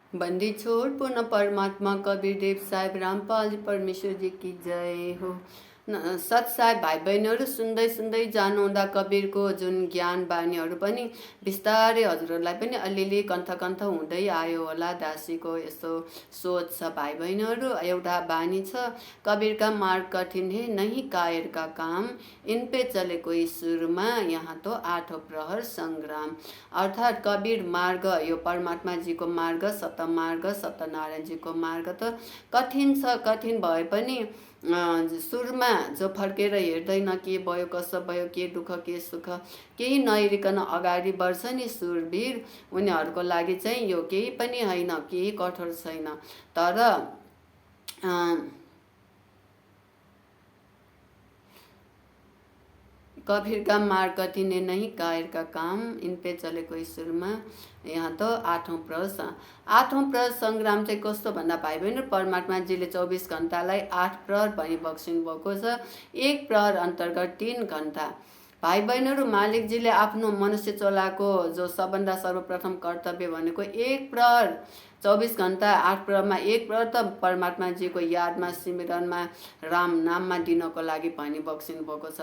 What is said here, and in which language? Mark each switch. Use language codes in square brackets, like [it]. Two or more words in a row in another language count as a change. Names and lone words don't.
[hi] बंदी छोड़ पूर्ण परमात्मा कबीर देव साहेब रामपाल जी परमेश्वर जी की जय हो। [ne] सत साहेब भाइ बहिनीहरू सुन्दै सुन्दै जानुहुँदा कबीरको जुन ज्ञान बानीहरू पनि बिस्तारै हजुरहरूलाई पनि अलिअलि कन्थ कन्थ हुँदै आयो होला। दासीको यस्तो सोच छ भाइ बहिनीहरू। एउटा बानी छ, [hi] कबीरका मार्ग कठिन है नहीं कायर का काम, इन पे चले कोही सुरमा, यहाँ तो आठौँ प्रहर सङ्ग्राम। [ne] अर्थात् कबीर मार्ग, यो परमात्मा जीको मार्ग, सतमार्ग, सत्यनारायण जीको मार्ग त कठिन छ। कठिन भए पनि सुरमा जो फर्केर हेर्दैन, के भयो कसो भयो, के दुःख के सुख केही नहेरिकन अगाडि बढ्छ नि सुरवीर, उनीहरूको लागि चाहिँ यो केही पनि होइन, केही कठोर छैन। तर [hi] कबीर का मार्ग कठिन है नहीं कायर का काम, इन पे चले कोही सुरमा, [ne] यहाँ त आठौँ प्रहर सङ्ग्राम चाहिँ कस्तो भन्दा भाइ बहिनी, परमात्माजीले 24 घन्टालाई 8 प्रहर भनी बक्सिनु भएको छ। एक प्रहर अन्तर्गत 3 घन्टा। भाइ बहिनीहरू, मालिकजीले आफ्नो मनुष्य चोलाको जो सबभन्दा सर्वप्रथम कर्तव्य भनेको एक प्रहर 24 घन्टा 8 प्रहरमा एक प्रहर त परमात्माजीको यादमा, सिमरनमा, राम नाममा दिनको लागि भनी बक्सिनु भएको छ।